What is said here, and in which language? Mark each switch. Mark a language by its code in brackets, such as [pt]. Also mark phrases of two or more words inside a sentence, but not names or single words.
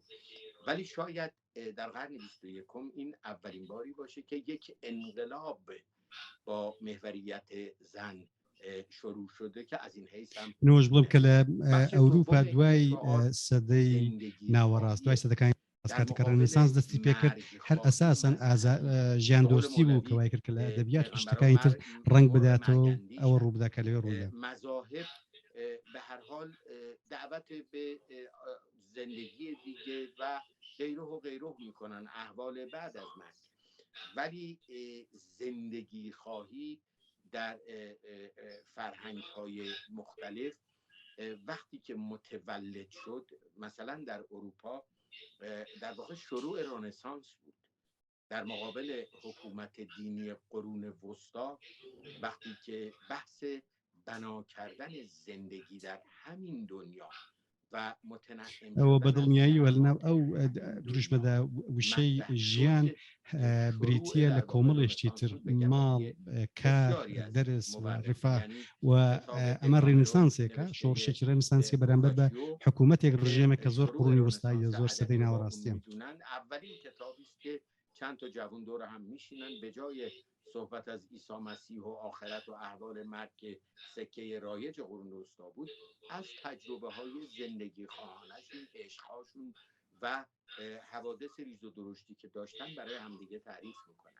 [fa] ولی شاید در قرن 21 این اولین باری باشه که یک انقلاب با محوریت زن شروع شده که از این حیث هم [ckb] نۆژ بڵم کە لە ئەوروپا دوای سەدەی ناوەڕاست، دوای سەدەکانی کاتێککە ڕێنێسانس دەستی پێکرد، هەر ئەساسەن ژیان دۆستی بوو کە وای کرد کە لە ئەدەبیات شتەکانی تر ڕنگ بداتەوە ئەوە ڕووبدا کە لەوێ ڕوودا. [fa] مذاهب به هر حال دعوت به زندگی دیگه و غیره و غیره میکنن، احوال بعد از مرگ، ولی زندگی خواهی در فرهنگ های مختلف وقتی که متولد شد، مثلا در اروپا در واقع شروع رنسانس بود. در مقابل حکومت دینی قرون وسطا، وقتی که بحث بنا کردن زندگی در همین دنیا و متنعم [ckb] ئەوە بەدڵنیاییوە لەناو ئەو دروشمەدا وشەی ژیان بریتیە لە کۆمەڵێشتی تر، ماڵ، کار، دەرس و ڕفاه، و ئەمە ڕێنسانسێکە، شۆڕشێکی ڕێنسانسی بەرامبەر بە حکوومەتێک ڕژێمە کە زۆر قڕونی وستاییە، زۆر سەدەی ناوەڕاستیە. [fa] اولین کتابی است که چند تا جوان دور هم میشینن، به جای صحبت از عیسی مسیح و آخرت و احوال مرگ که سکه رایج قرون وسطا بود، از تجربه های زندگی خواهانشون، عشقهاشون و حوادث ریز و درشتی که داشتن برای همدیگه تعریف میکنن.